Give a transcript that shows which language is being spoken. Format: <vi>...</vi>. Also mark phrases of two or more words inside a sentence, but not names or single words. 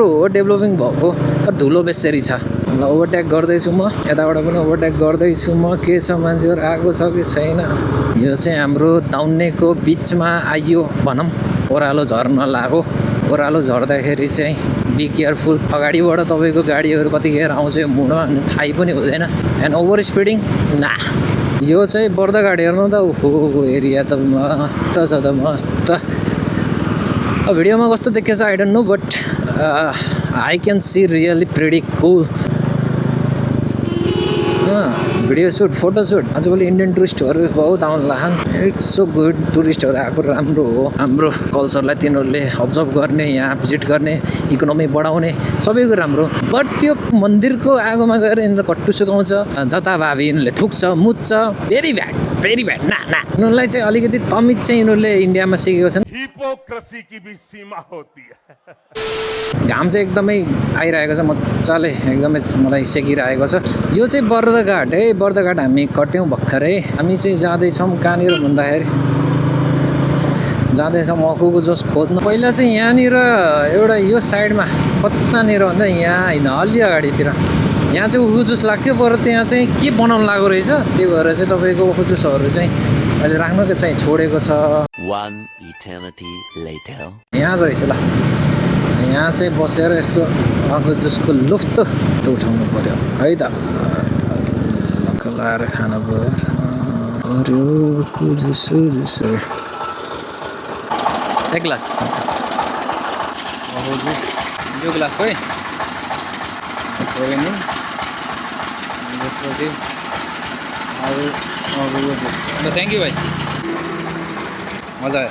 <ne>हो डेभलपिङ भएको तर धुलो बेसरी छ ल ओभरटेक गर्दैछु म यताबाट पनि ओभरटेक गर्दैछु म के छ मान्छेहरू आएको छ कि छैन यो चाहिँ हाम्रो दाउन्नेको बिचमा आइयो भनौँ ओह्रालो झर्न लाग्यो ओह्रालो झर्दाखेरि चाहिँ</ne> <en>be careful</en> <ne>अगाडिबाट तपाईँको गाडीहरू कतिखेर आउँछ यो मुढो अनि थाहै पनि हुँदैन</ne> <en>and over speeding</en> <ne>ना यो चाहिँ बर्दघाट हेर्नु त ओहो एरिया त मस्त छ त मस्त भिडियोमा कस्तो देखेछ</ne> <en>I don't know but I can see really pretty cool video shoot photo shoot</en> <ne>आजभोलि इन्डियन टुरिस्टहरू बहुत आउनु लाग्छन्</ne> <en>it's so good</en> <ne>टुरिस्टहरू आएको राम्रो हो हाम्रो कल्चरलाई तिनीहरूले अब्जर्भ गर्ने यहाँ भिजिट गर्ने इकोनोमी बढाउने सबैको राम्रो बट त्यो मन्दिरको आगोमा गएर यिनीहरू कट्टु सुकाउँछ जताभावी यिनीहरूले थुक्छ मुत्छ</ne> <en>very bad</en> <ne>ना यिनीहरूलाई चाहिँ अलिकति तमिज चाहिँ यिनीहरूले इन्डियामा सिकेको छन्</ne> <hi>हिपोक्रेसी की भी सीमा होती है</hi> <ne>घाम चाहिँ एकदमै आइरहेको छ मजाले एकदमै मलाई सेकिरहेको छ यो चाहिँ बर्दघाट है बर्दघाट हामी कट्यौँ भर्खरै हामी चाहिँ जाँदैछौँ कहाँनिर भन्दाखेरि जाँदैछ मकौको जुस खोज्नु। पहिला चाहिँ यहाँनिर एउटा यो साइडमा कतानिर भन्दा यहाँ होइन अलि अगाडितिर यहाँ चाहिँ उखु जुस लाग्थ्यो, पर त्यहाँ चाहिँ के बनाउनु लागेको रहेछ, त्यही भएर चाहिँ तपाईँको उखु जुसहरू चाहिँ अहिले राख्नु चाहिँ छोडेको छ।</ne> <en>One eternity later.</en> <ne>यहाँ रहेछ ल, यहाँ चाहिँ बसेर यसो उखु जुसको लुफ्त उठाउनु पऱ्यो है त, लाएर खानु पऱ्यो उखु जुस। एक ग्लास यो ग्लास है</ne> <en>thank you</en> <ne>भाइ, मजा आयो।</ne>